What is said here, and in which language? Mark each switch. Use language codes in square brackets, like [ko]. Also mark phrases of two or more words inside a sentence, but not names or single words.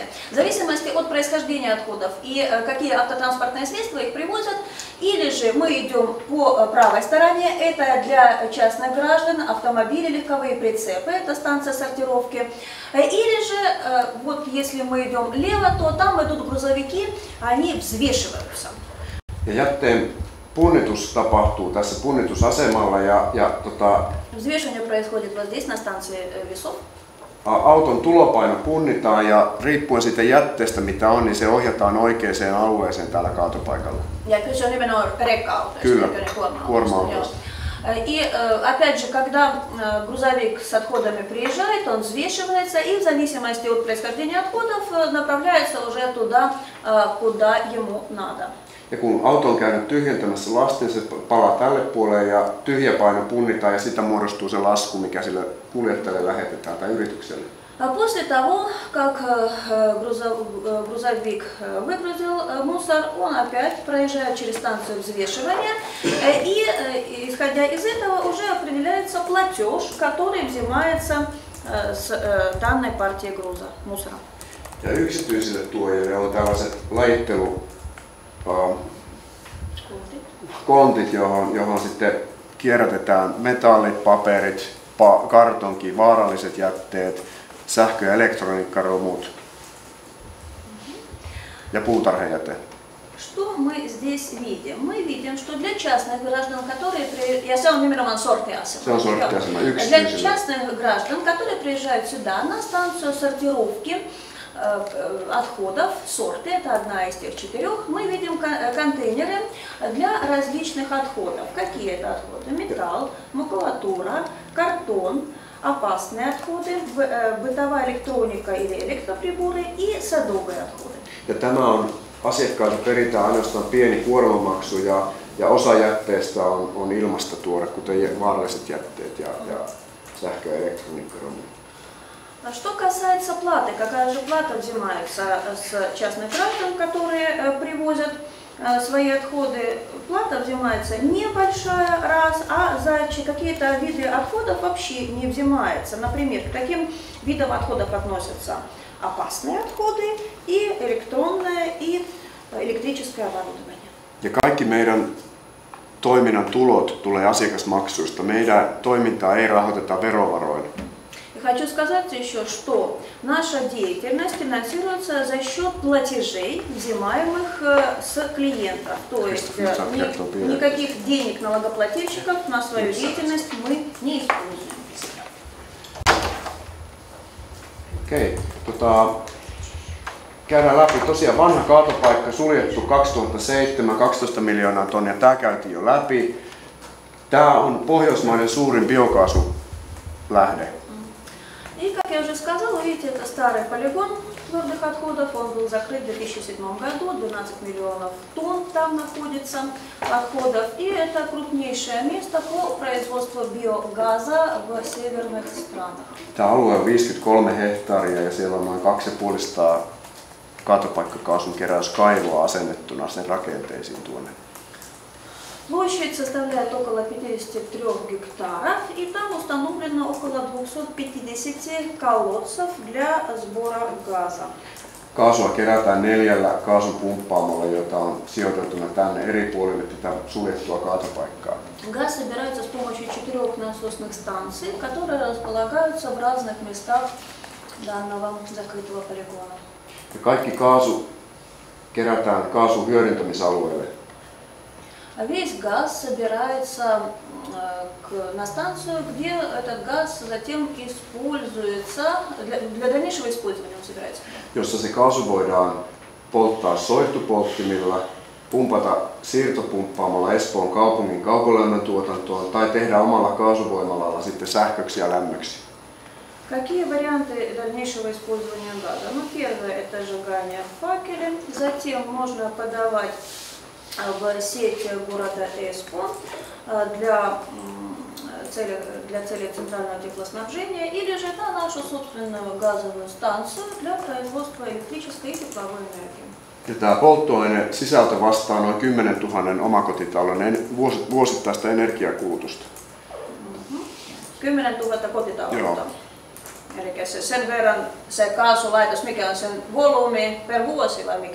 [ru] В зависимости от происхождения отходов и какие автотранспортные средства их привозят, или же мы идем по правой стороне, это для частных граждан, автомобили, легковые прицепы, это станция сортировки. Или же, вот если мы идем лево, то там идут грузовики, они взвешиваются. [fi] Punnitus tapahtuu tässä punnitusasemalla [ru] Взвешивание происходит вот здесь на станции весов. [fi] Auton tulopaino punnitaan ja riippuen siitä jätteestä mitä on, niin se ohjataan oikeaan alueeseen täällä kaatopaikalla. Ja kyse on nimenomaan rekka-autoista. Kyllä, kuorma-autoista. [ru] И опять же, когда грузовик с отходами приезжает, он взвешивается и в зависимости от происхождения отходов направляется уже туда, куда ему надо. [fi] Ja kun auto on käynyt tyhjentämässä lastin, se palaa tälle puolelle ja tyhjä paino punnitaan ja sitä muodostuu se lasku, mikä sille kuljettajalle lähetetään tai yritykselle. [ru] После того, как грузовик выгрузил мусор, он опять проезжает через станцию взвешивания и, исходя из этого, уже определяется платеж, который взимается с данной партии груза, мусора. [fi] Ja yksityisille tuojille on tällaiset kontit, johon sitten kierrätetään metallit, paperit, kartonki, vaaralliset jätteet, sähkö- ja elektroniikkaromut ja puutarhajäte. [ru] Что мы здесь видим? Мы видим, что для частных граждан, которые для частных граждан, которые приезжают сюда на станцию сортировки отходов, сорты, это одна из тех 4, мы видим контейнеры для различных отходов. Какие это отходы? Металл, макулатура, картон, опасные отходы, бытовая электроника или электроприборы и садовые отходы. [fi] Ja tämä on asiakkailta peritään ainoastaan pieni kuormamaksu ja osa jätteestä on ilmastotuore, kuten vaaralliset jätteet ja sähkö- ja elektroniikkaromut. [ru] Что касается платы, какая же плата взимается с частных граждан, которые привозят свои отходы? Плата взимается небольшая раз, а за какие-то виды отходов вообще не взимается. Например, к таким видам отходов относятся опасные отходы и электронное и электрическое оборудование. [fi] Ja kaikki meidän toiminnan tulot tulee asiakasmaksuista. Meidän toimintaa ei rahoiteta verovaroin. [ru] И хочу сказать еще, что наша деятельность финансируется за счет платежей, взимаемых с клиентов. То есть никаких денег налогоплательщиков на свою деятельность мы не используем. [fi] Okei, käydään läpi. Tosiaan vanha kaatopaikka suljettu 2007, 12 miljoonaa tonnia. Tämä käytiin jo läpi. Tämä on Pohjoismaiden suurin biokaasulähde. [ru] И, как я уже сказала, видите, это старый полигон твердых отходов. Он был закрыт в 2007 году, 12 миллионов тонн там находится отходов. И это крупнейшее место по производству биогаза в северных странах. [fi] Tämä alue on 53 hehtaaria ja siellä on noin 2500 kaatopaikkakaasun keräyskaivoa asennettuna sen rakenteisiin tuonne. [ru] Площадь составляет около 53 гектаров, и там установлено около 250 колодцев для сбора газа. [fi] Kaasua kerätään 4 kaasupumppaamalla, joita on sijoitettuna tänne eri puolille tätä suljettua kaatopaikkaa. [ru] Газ собирается с помощью 4 насосных станций, которые располагаются в разных местах данного закрытого полигона. [fi] Ja kaikki kaasu kerätään kaasun hyödyntämisalueelle. [ru] Весь газ собирается на станцию, где этот газ затем используется, для дальнейшего использования он собирается. [fi] Jossa se kaasu voidaan polttaa soihtupolttimilla, pumpata siirtopumppaamalla Espoon kaupungin kaukolämmön tuotantoon tai tehdä omalla kaasuvoimalalla sitten sähköksi ja lämmöksi. [ru] Какие варианты дальнейшего использования газа? Ну, первое – это сжигание в факеле, затем можно подавать в сеть города Эспо для целей центрального теплоснабжения или же на нашу собственную газовую станцию для производства электрической и тепловой энергии. [fi] Ja tämä polttoaine sisältö vastaa noin 10 000 omakotitalon vuosittaista energiakulutusta. 10 000 kotitaloutta. Eli sen verran se kaasulaitos, mikä on sen volyymi per vuosi vai mikä?